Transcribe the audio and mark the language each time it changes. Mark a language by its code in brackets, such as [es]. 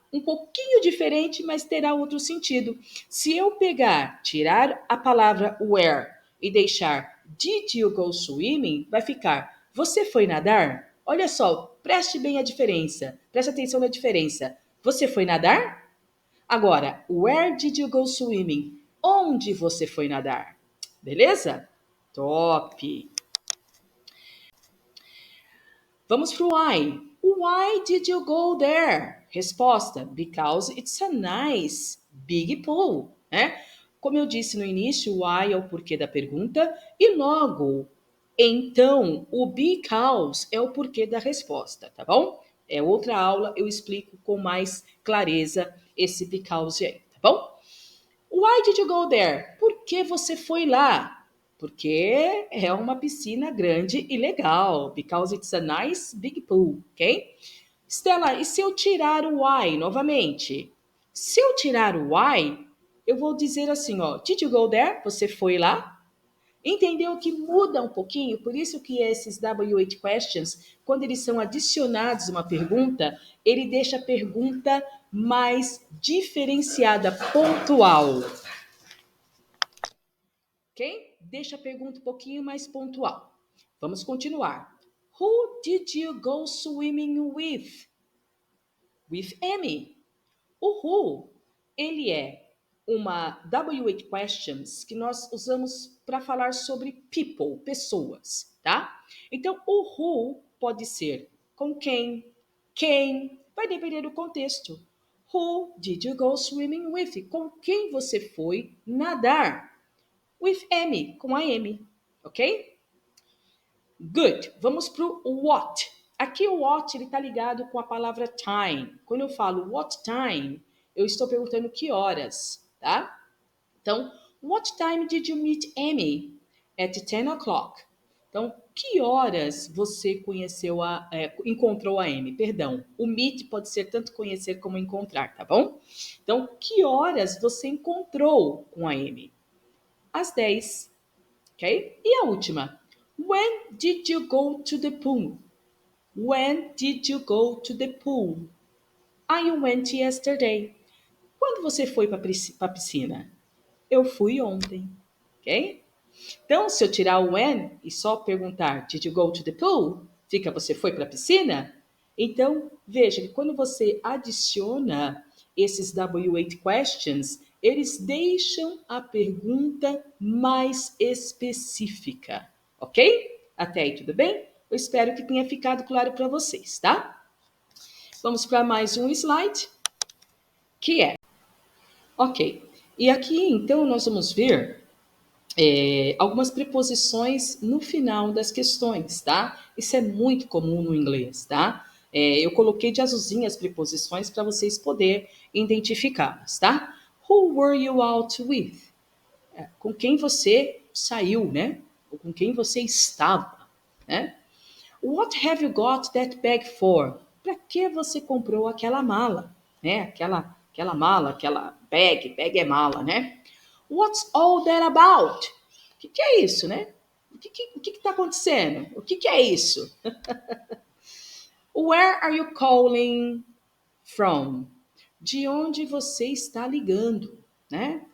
[pt] Um pouquinho diferente, mas terá outro sentido. Se eu tirar a palavra where e deixar [en] did you go swimming, [pt] vai ficar você foi nadar? Olha só, preste bem a diferença. Preste atenção na diferença. Você foi nadar? [en] Agora, where did you go swimming? [pt] Onde você foi nadar? Beleza? Top! Vamos pro why. [en] Why did you go there? Resposta: because it's a nice big pool, né? [pt] Como eu disse no início, why é o porquê da pergunta e logo, então, o because é o porquê da resposta, tá bom? é outra aula, eu explico com mais clareza esse because aí, tá bom? [en] Why did you go there? [pt] Por que você foi lá? Porque é uma piscina grande e legal. [en] Because it's a nice big pool, ok? [pt] Stella, e se eu tirar o why novamente? Se eu tirar o why, eu vou dizer assim, ó. [en] Did you go there? [pt] Você foi lá? Entendeu que muda um pouquinho? Por isso que esses W8 questions, quando eles são adicionados a uma pergunta, ele deixa a pergunta mais diferenciada, pontual. Ok? Deixa a pergunta um pouquinho mais pontual. Vamos continuar. [en] Who did you go swimming with? With Amy. [pt] O who, ele é uma W8 questions que nós usamos para falar sobre people, pessoas, tá? Então, o who pode ser com quem, vai depender do contexto. [en] Who did you go swimming with? [pt] Com quem você foi nadar? [en] With Amy, [pt] com a Amy, ok? Good. Vamos para o what. Aqui o what ele está ligado com a palavra time. Quando eu falo what time, eu estou perguntando que horas, tá? [en] Então, what time did you meet Amy? At 10 o'clock. [pt] Então, que horas você encontrou a Amy? Perdão, o meet pode ser tanto conhecer como encontrar, tá bom? Então, que horas você encontrou com a Amy? Às 10. Ok? E a última. [en] When did you go to the pool? When did you go to the pool? I went yesterday. [pt] Quando você foi para a piscina? Eu fui ontem. Ok? Então, se eu tirar o when e só perguntar [en] Did you go to the pool? [pt] Fica você foi para a piscina? Então, veja que quando você adiciona esses W8 questions, eles deixam a pergunta mais específica, ok? Até aí, tudo bem? Eu espero que tenha ficado claro para vocês, tá? Vamos para mais um slide, que é, ok. E aqui, então, nós vamos ver algumas preposições no final das questões, tá? Isso é muito comum no inglês, tá? Eu coloquei de azulzinho as preposições para vocês poderem identificá-las, tá? [en] Who were you out with? [pt] Com quem você saiu, né? Ou com quem você estava, né? [en] What have you got that bag for? [pt] Para que você comprou aquela mala, né? Aquela mala, aquela bag é mala, né? [en] What's all that about? [pt] O que é isso, né? O que está acontecendo? O que é isso? [en] Where are you calling from? [pt] De onde você está ligando, né?